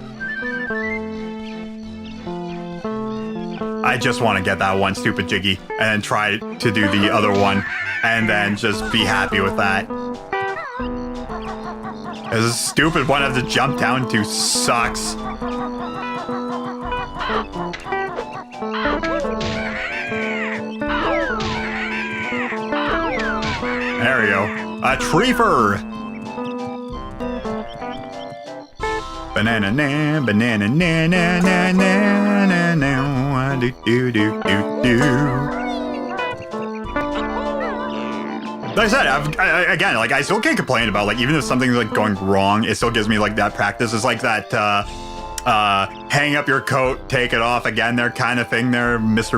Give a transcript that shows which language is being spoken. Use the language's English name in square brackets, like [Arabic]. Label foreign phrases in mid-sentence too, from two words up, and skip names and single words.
[English] I just want to get that one stupid Jiggy and then try to do the other one and then just be happy with that. This stupid one I have to jump down to sucks. There we go. A treefer. Banana na, banana na na na na na na do do do do do. Like I said, again, like I still can't complain about like even if something's like going wrong, it still gives me like that practice. It's like that hang up your coat, take it off again, there kind of thing there, Mr.